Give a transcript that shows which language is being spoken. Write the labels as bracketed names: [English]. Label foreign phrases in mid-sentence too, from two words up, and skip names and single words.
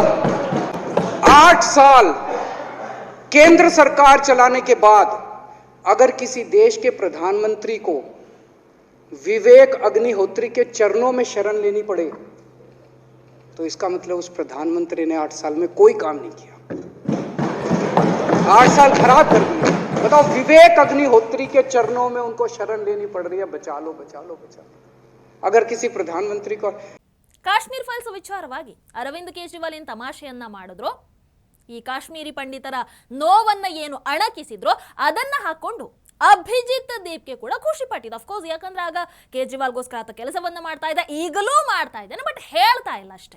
[Hindi] 8 साल केंद्र सरकार चलाने के बाद अगर किसी देश के प्रधानमंत्री को विवेक अग्निहोत्री के चरणों में शरण लेनी पड़े तो इसका मतलब उस प्रधानमंत्री ने 8 साल में कोई काम नहीं किया. 8 साल खराब कर दिए. बताओ, विवेक अग्निहोत्री के चरणों में उनको शरण लेनी पड़ रही है. बचा लो बचा लो बचा लो. अगर किसी प्रधानमंत्री को [Kannada] ಕಾಶ್ಮೀರ್ ಫೈಲ್ಸ್ ವಿಚಾರವಾಗಿ ಅರವಿಂದ್ ಕೇಜ್ರಿವಾಲ್ ಏನು ತಮಾಷೆಯನ್ನ ಮಾಡಿದ್ರು, ಈ ಕಾಶ್ಮೀರಿ ಪಂಡಿತರ ನೋವನ್ನ ಏನು ಅಣಕಿಸಿದ್ರು ಅದನ್ನ ಹಾಕೊಂಡು ಅಭಿಜಿತ್ ದೀಪ್ಗೆ ಕೂಡ ಖುಷಿ ಪಟ್ಟಿದ್ದು. [English] of course, [Kannada] ಯಾಕಂದ್ರೆ ಆಗ ಕೇಜ್ರಿವಾಲ್ಗೋಸ್ಕರ ಆತ ಕೆಲಸವನ್ನ ಮಾಡ್ತಾ ಇದ್ದ, ಈಗಲೂ ಮಾಡ್ತಾ ಇದ್ದಾನೆ, ಬಟ್ ಹೇಳ್ತಾ ಇಲ್ಲ ಅಷ್ಟೇ.